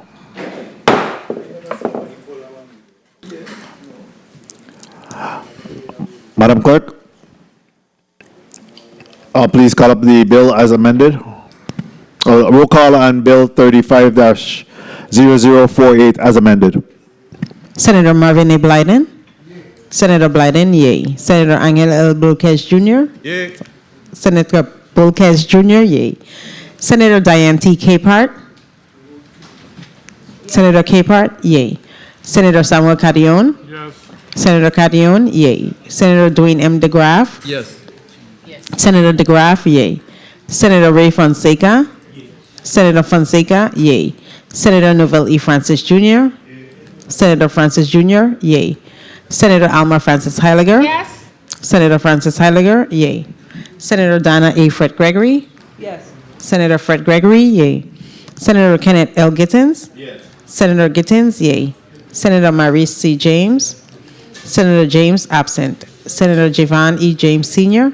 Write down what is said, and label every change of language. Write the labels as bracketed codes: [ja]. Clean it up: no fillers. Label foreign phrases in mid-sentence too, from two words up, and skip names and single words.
[en] Madam Clerk, please call up the bill as amended. Roll call on Bill 35-0048 as amended. Senator Marvin A. Blyden. Senator Blyden, yay. Senator Angel L. Bulkes Jr. Yay. Senator Bulkes Jr., yay. Senator Diane T. Capehart. Senator Capehart, yay. Senator Samuel Cadion. Yes. Senator Cadion, yay. Senator Dwayne M. DeGraff. Yes. Senator DeGraff, yay. Senator Ray Fonseca. Senator Fonseca, yay. Senator Novell E. Francis Jr. Senator Francis Jr., yay. Senator Alma Francis Heiliger. Yes. Senator Francis Heiliger, yay. Senator Donna A. Fred Gregory. Yes. Senator Fred Gregory, yay. Senator Kenneth L. Gittins. Yes. Senator Gittins, yay. Senator Maurice C. James. Senator James, absent. Senator Javon E. James Sr.